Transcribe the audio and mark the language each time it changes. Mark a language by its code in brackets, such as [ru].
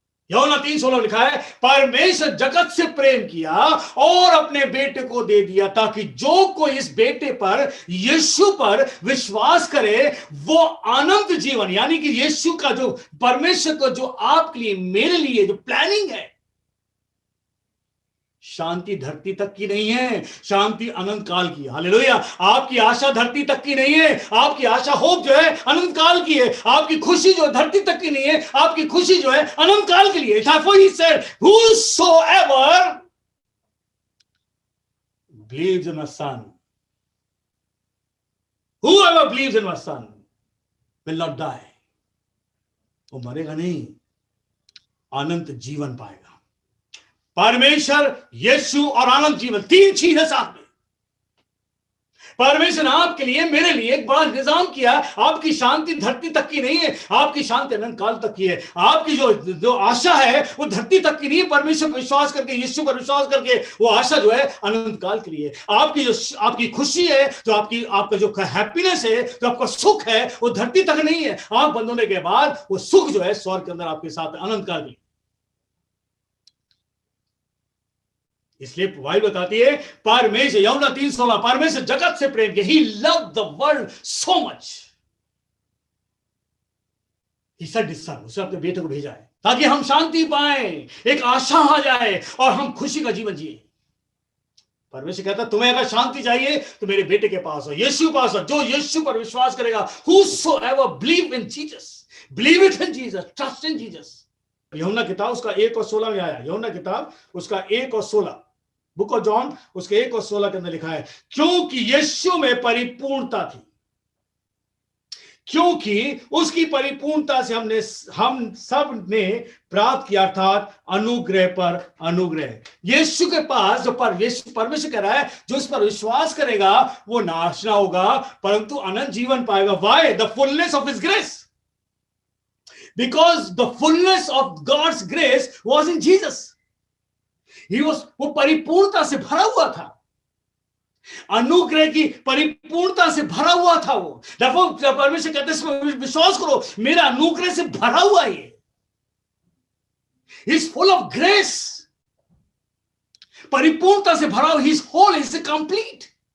[hi] यूहन्ना 3:16 लिखा है, परमेश्वर जगत से प्रेम किया और अपने बेटे को दे दिया, ताकि जो कोई इस बेटे पर, यीशु पर विश्वास करे, वो अनंत जीवन, यानी कि यीशु का जो परमेश्वर को जो आपके लिए मेरे लिए जो प्लानिंग है, शांति धरती तक की नहीं है, शांति अनंत काल की। हालेलुया। आपकी आशा धरती तक की नहीं है, आपकी आशा होप जो है अनंत काल की है। आपकी खुशी जो धरती तक की नहीं है, आपकी खुशी जो है अनंत काल के लिए। [en] Therefore he said, whosoever believes in my son, whoever believes in my son will not die. [hi] वो मरेगा नहीं, अनंत जीवन पाएगा। परमेश्वर, यीशु और आनंद जीवन, तीन चीज है साथ में। परमेश्वर ने आपके लिए, मेरे लिए एक बड़ा निजाम किया। आपकी शांति धरती तक की नहीं है, आपकी शांति अनंत काल तक की है। आपकी जो आशा है वो धरती तक की नहीं है, परमेश्वर पर विश्वास करके, यीशु पर विश्वास करके वो आशा जो है अनंत काल के लिए। आपकी खुशी है, जो आपका जो हैप्पीनेस है, जो आपका सुख है, वो धरती तक नहीं है। आंख बंद होने के बाद वो सुख जो है स्वर्ग के अंदर आपके साथ अनंत काल की। इसलिए बाइबल बताती है परमेश्वर, यूहन्ना 3:16, परमेश्वर जगत से प्रेम किया, [en] he loved the world so much, he sent his son, [hi] उसने अपने बेटे को भेजा है ताकि हम शांति पाएं, एक आशा आ जाए और हम खुशी का जीवन जिए। परमेश्वर कहता है तुम्हें अगर शांति चाहिए तो मेरे बेटे के पास हो, यीशु पास हो। जो यीशु पर विश्वास करेगा, [en] whosoever believe in Jesus, [hi] believe it in Jesus, trust in Jesus। यूहन्ना किताब उसका 1 और 16 में आया, यूहन्ना किताब उसका 1 और 16, बुक ऑफ जॉन उसके 1 और 16 के अंदर लिखा है, क्योंकि यीशु में परिपूर्णता थी, क्योंकि उसकी परिपूर्णता से हम सब ने प्राप्त किया, अर्थात अनुग्रह पर अनुग्रह। यीशु के पास जो परमेश्वर कह रहा है, जो इस पर विश्वास करेगा वो नाश ना होगा परंतु अनंत जीवन पाएगा। [en] Why? The fullness of his grace, because the fullness of God's grace was in Jesus. [hi] वो परिपूर्णता से भरा हुआ था, अनुग्रह की परिपूर्णता से भरा हुआ था वो। परमेश्वर कहते हैं विश्वास करो, मेरा अनुग्रह से भरा हुआ है, [en] he is full of grace, [hi] परिपूर्णता से भरा हुआ, [en] he is whole, he is complete।